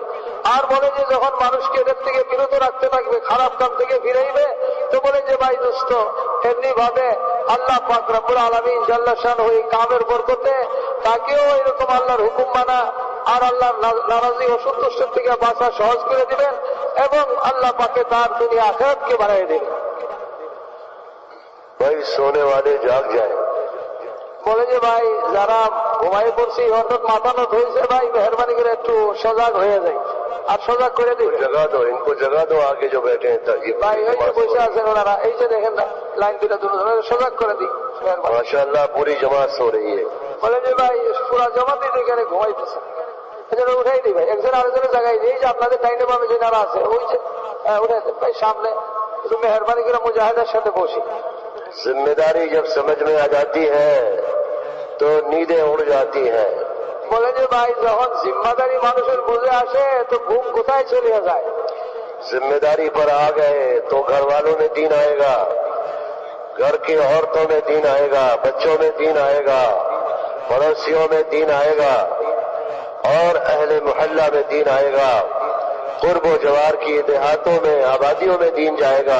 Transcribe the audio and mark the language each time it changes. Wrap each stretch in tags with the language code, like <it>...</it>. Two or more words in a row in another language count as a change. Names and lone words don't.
<bn>আর বলে যে যখন মানুষকে এদের থেকে বিরত রাখতে থাকবে, খারাপ কাম থেকে ফিরাইবে, তো বলে যে ভাই দোস্ত এমনি ভাবে আল্লাহ পাক</bn> <ar>رب العالمين جل شأنه</ar> <bn>এই কামের বরকতে তাকেও এরকম আল্লাহর হুকুম মানা আর আল্লাহর নারাজি অসন্তুষ্ট থেকে বাঁচা সহজ করে দিবেন এবং আল্লাহ পাকে তার দুনিয়া আখিরাতকে বাড়াই দিবেন.</bn> <ur>بھائی سونے والے جاگ جائیں.</ur> <bn>বলে যে ভাই যারা ঘুমাই পড়ছি অর্থাৎ মাথানত হয়েছে ভাই মেহরবানি করে একটু সজাগ হয়ে যায় আর সজাগ করে দিবে.</bn> <ur>جگا دو ان کو, جگا دو آگے جو بیٹھے ہیں یہ</ur> <bn>ভাই ওই যে বসে আছেন ওনারা, এই যে দেখেন না লাইন দুটা দুটো সজাগ করে দিই মেহরবানি.</bn> <ur>ماشاء اللہ پوری جماعت سو رہی ہے.</ur> <bn>বলে যে ভাই পুরা জমাতেই এখানে ঘুমাইতেছে, এজন্য উঠাই দিই ভাই, একজন আরেকজনের জায়গায় এই যে আপনাদের ডাইনে বামে যে যারা আছে ওই যে উঠে দেন ভাই সামনে, একটু মেহরবানি করে মুজাহিদের সাথে বসি.</bn> <ur>ذمہ داری جب سمجھ میں آ جاتی ہے تو نیندیں اڑ جاتی ہیں.</ur> <bn>বলে যে ভাই যখন জিম্মাদারি মানুষের বুঝে আসে তো ঘুম কোথায় চলে যায়.</bn> <ur>ذمہ داری پر آ گئے تو گھر والوں میں دین آئے گا, گھر کی عورتوں میں دین آئے گا, بچوں میں دین آئے گا, پڑوسیوں میں دین آئے گا, اور اہل محلہ میں دین آئے گا, قرب و جوار کی دیہاتوں میں آبادیوں میں دین جائے گا.</ur>